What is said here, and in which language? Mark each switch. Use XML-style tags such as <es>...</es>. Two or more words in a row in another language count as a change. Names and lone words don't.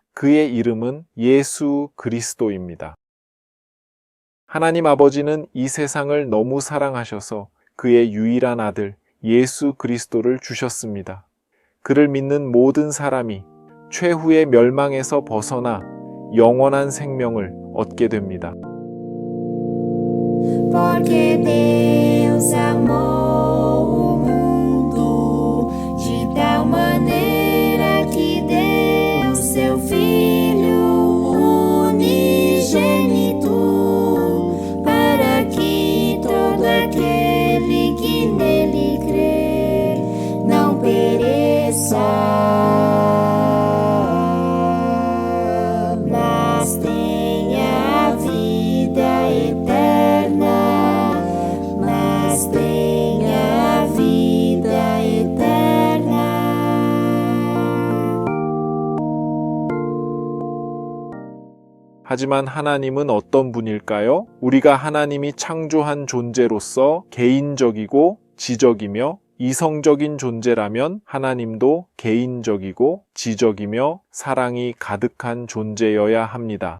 <ko>그의 이름은 예수 그리스도입니다. 하나님 아버지는 이 세상을 너무 사랑하셔서 그의 유일한 아들 예수 그리스도를 주셨습니다. 그를 믿는 모든 사람이 최후의 멸망에서 벗어나 영원한 생명을 얻게 됩니다.</ko> <pt>Porque Deus amou o mundo de tal maneira que deu seu Filho unigênito, para que todo aquele que nele crer não pereça, mas tenha a vida eterna. Tenha a vida eterna.</pt> <ko>하지만 하나님은 어떤 분일까요? 우리가 하나님이 창조한 존재로서 개인적이고 지적이며 이성적인 존재라면 하나님도 개인적이고 지적이며 사랑이 가득한 존재여야 합니다.</ko>